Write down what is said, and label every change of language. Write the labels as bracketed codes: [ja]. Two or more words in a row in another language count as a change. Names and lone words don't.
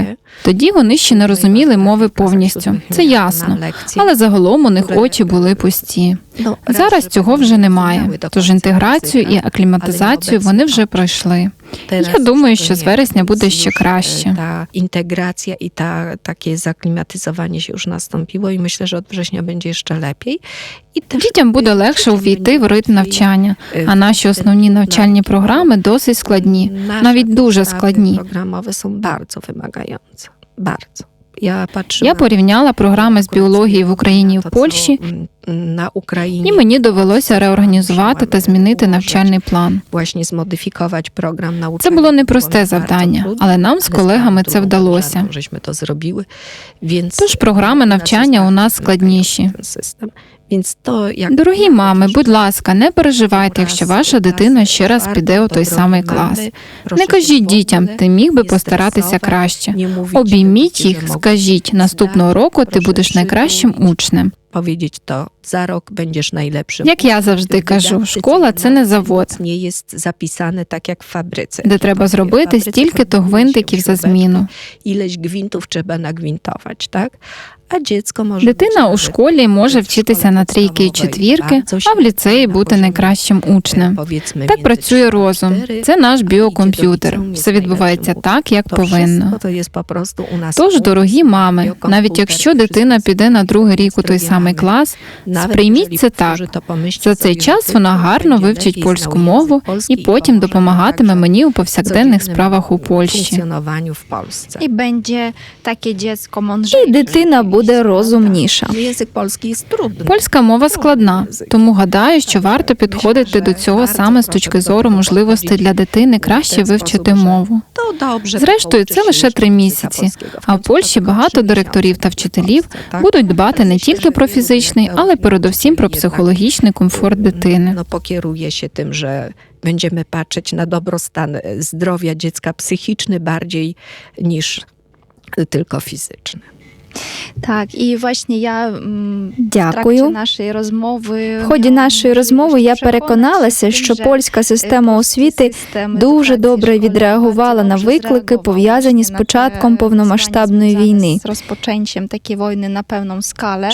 [uk] Тоді вони ще не розуміли мови повністю. Це ясно. Але загалом у них очі були пусті. Зараз цього вже немає. Тож інтеграцію і акліматизацію вони вже пройшли. Я думаю, що з вересня буде ще краще. Інтеграція і таке закліматизування [pl] już nastąpiło і myślę, że od września będzie jeszcze lepiej. [uk] Дітям буде легше увійти в ритм навчання, а наші основні навчальні програми досить складні, навіть дуже складні. [pl] Programowe są bardzo wymagające. Bardzo. [uk] Я порівняла програми з біології в Україні і в Польщі, на Україні. і мені довелося реорганізувати та змінити навчальний план. Це було непросте завдання, але нам з колегами це вдалося. Тож програми навчання у нас складніші. Дорогі мами, будь ласка, не переживайте, якщо ваша дитина ще раз піде у той самий клас. Не кажіть дітям, ти міг би постаратися краще. Обійміть їх, скажіть, наступного року ти будеш найкращим учнем. [pl] Powiedzieć to, za rok będziesz najlepszym. [uk] Як я завжди кажу, школа – це не завод, [pl] Nie jest zapisane tak jak w fabryce. [uk] де треба зробити стільки-то гвинтиків за зміну. [pl] Ileś gwintów trzeba nagwintować, tak? [uk] А dziecko може Дитина у школі може вчитися на трійки і четвірки, а в ліцеї бути найкращим учнем. Так працює розум. Це наш біокомп'ютер. Все відбувається так, як повинно. Тож, дорогі мами, навіть якщо дитина піде на другий рік у той самий клас, сприйміть це так. За цей час вона гарно вивчить польську мову і потім допомагатиме мені у повсякденних справах у Польщі. [pl] I będzie takie dziecko mądrzejsze. [uk] І дитина буде розумніша. [pl] Język polski jest trudny. [uk] Польська мова складна, тому гадаю, що варто підходити до цього саме з точки зору можливостей для дитини краще вивчити мову. Зрештою, це лише 3 місяці, а в Польщі багато директорів та вчителів будуть дбати не тільки про фізичний, але передусім про психологічний комфорт дитини. [pl] No, pokieruje się tym, że będziemy patrzeć na dobrostan zdrowia dziecka psychiczny bardziej niż tylko fizyczny. [uk] Так, і власне я в Дякую. тракті нашої розмови В ході нашої розмови я переконалася, що польська система освіти дуже добре відреагувала на виклики, пов'язані з початком повномасштабної війни. З розпочаттям такої війни на певну скалу.